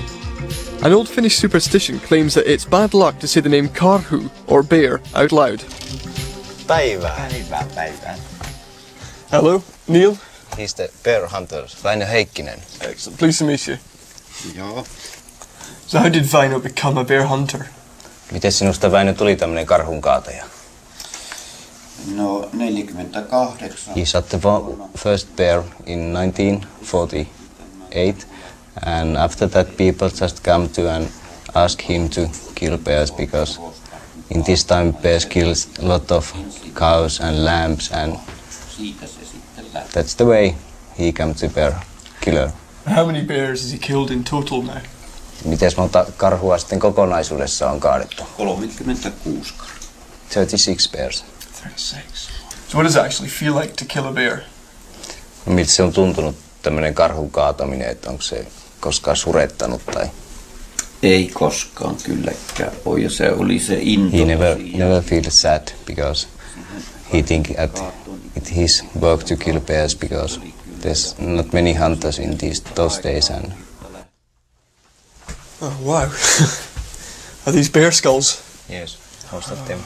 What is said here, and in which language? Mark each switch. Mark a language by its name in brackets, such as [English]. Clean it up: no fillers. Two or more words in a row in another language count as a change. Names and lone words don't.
[English] An old Finnish superstition claims that it's bad luck to say the name karhu, or bear, out loud. [Finnish] Päivää. [English] Hello, Neil. He's the bear hunter, Väinö Heikkinen. Excellent, pleased to meet you. [Finnish] Joo. [English] So how did Väinö become a bear hunter? [Finnish] Miten sinusta, Väinö, tuli tämmönen karhunkaataja? No, 48. [English] He shot the first bear in 1948, and after that people just come to and ask him to kill bears, because in this time bears kills a lot of cows and lambs, and that's the way he came to bear killer. How many bears has he killed in total now? [Finnish] Miten monta karhua sitten kokonaisuudessa on kaadettu? 36 karhua. [English] 36 bears. 36. So what does it actually feel like to kill a bear? [Finnish] Miltä se on tuntunut tämmönen karhun kaataminen, että onko se koskaan surettanut tai? Ei koskaan kylläkään ole, ja se oli se into. [English] He never feels sad because he think that it his work to kill bears, because there's not many hunters in those days. And oh wow. Are these bear skulls? yes, most of them.